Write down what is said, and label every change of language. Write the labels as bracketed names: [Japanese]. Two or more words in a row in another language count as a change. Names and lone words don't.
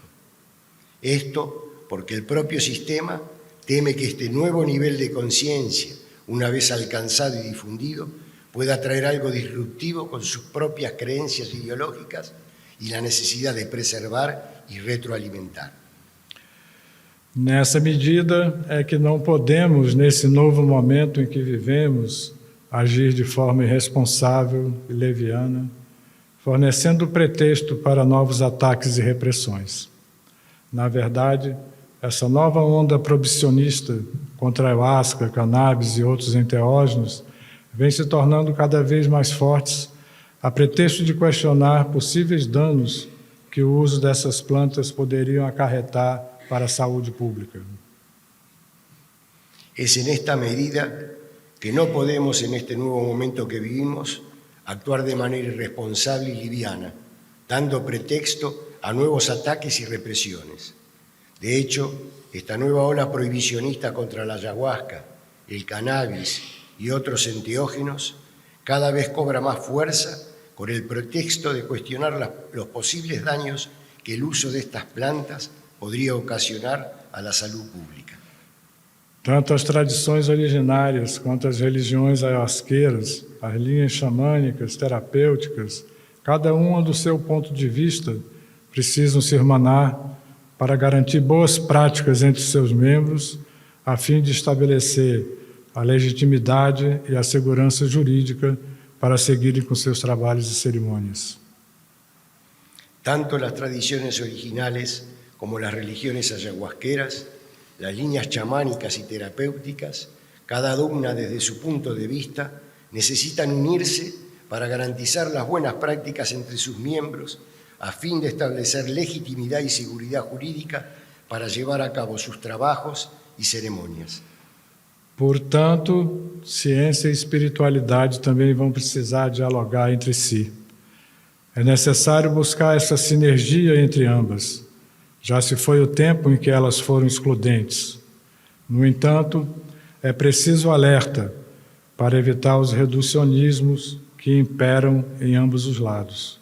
[Spanish] Esto porque el propio sistema teme que este nuevo nivel de conciencia, una vez alcanzado y difundido, pueda traer algo disruptivo con sus propias creencias ideológicas y la necesidad de preservar y retroalimentar. [Portuguese] Nessa medida é que não podemos, nesse novo momento em que vivemos, agir de forma irresponsável e leviana, fornecendo pretexto para novos ataques e repressões. Na verdade, essa nova onda proibicionista contra a ayahuasca, cannabis e outros enteógenos vem se tornando cada vez mais fortes a pretexto de questionar possíveis danos que o uso dessas plantas poderiam acarretar para a saúde pública. [Spanish] Es en esta medida que no podemos, en este nuevo momento que vivimos, actuar de manera irresponsable y liviana, dando pretexto a nuevos ataques y represiones. De hecho, esta nueva ola prohibicionista contra la ayahuasca, el cannabis y otros enteógenos cada vez cobra más fuerza con el pretexto de cuestionar los posibles daños que el uso de estas plantas podría ocasionar a la salud pública. [Portuguese] Tanto as tradições originárias quanto as religiões ayahuasqueiras, as linhas xamânicas, terapêuticas, cada uma do seu ponto de vista, precisam se irmanar para garantir boas práticas entre seus membros, a fim de estabelecer a legitimidade e a segurança jurídica para seguirem com seus trabalhos e cerimônias. [Spanish] Tanto las tradiciones originales como las religiones ayahuasqueras, las líneas chamánicas y terapéuticas, cada una desde su punto de vista, necesitan unirse para garantizar las buenas prácticas entre sus miembros a fin de establecer legitimidad y seguridad jurídica para llevar a cabo sus trabajos y ceremonias. [Portuguese] Portanto, ciência e espiritualidade também vão precisar dialogar entre si. É necessário buscar essa sinergia entre ambas. Já se foi o tempo em que elas foram excludentes. No entanto, é preciso alerta para evitar os reducionismos que imperam em ambos os lados.